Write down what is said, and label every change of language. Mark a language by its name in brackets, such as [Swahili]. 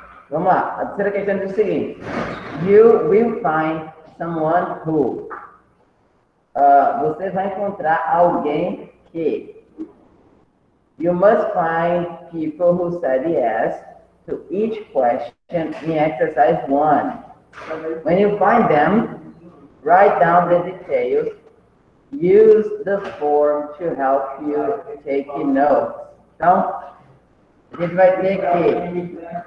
[Portuguese] Vamos lá. A terceira questão diz o seguinte: [English] You will find someone who. [Portuguese] Você vai encontrar alguém que. [English] You must find people who said yes to each question in exercise 1. When you find them, write down the details. Use the form to help you take notes. [Portuguese] Então, a gente vai ter que...